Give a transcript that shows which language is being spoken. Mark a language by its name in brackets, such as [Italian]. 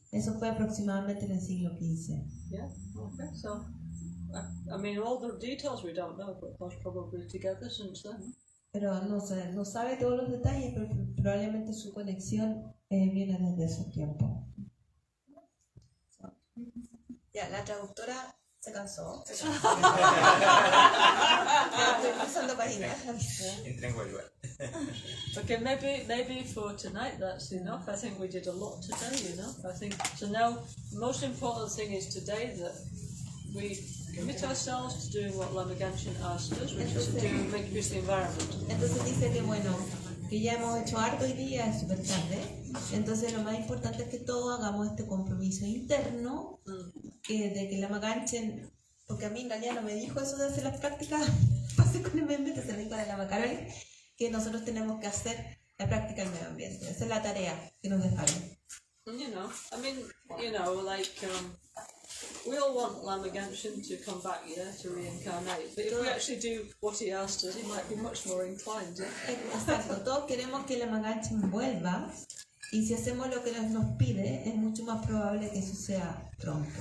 [Spanish] Eso fue aproximadamente en el siglo XV. [English] Yeah, okay, so, I mean, all the details we don't know, but most probably together since then. [Spanish] Pero no sabe todos los detalles, pero probablemente su conexión viene desde esos tiempos. Ya, la traductora se cansó. Estoy cruzando páginas. Entra en huelga. [English] Okay, maybe for tonight that's enough. I think we did a lot today, you know. I think so. Now, the most important thing is today that we commit ourselves to doing what Lama Gancgehn asked us, which is to make use of the environment. [Spanish] Entonces dice que bueno, que ya hemos hecho harto hoy día, es súper tarde. Entonces lo más importante es que todos hagamos este compromiso interno, de que Lama Gancgehn, porque a mí en realidad no me dijo eso de hacer las prácticas, pasé con el medio ambiente, se lo dijo a la Lama Carol, que nosotros tenemos que hacer la práctica del medio ambiente. Esa es la tarea que nos dejaron. [English] You know, I mean, you know, like, we all want Lama Gancgehn to come back, yeah, to reincarnate. But if we actually do what he asked us, he might be much more inclined, yeah? [Spanish] Exacto, todos queremos que Lama Gancgehn vuelva, y si hacemos lo que nos pide, es mucho más probable que eso sea pronto.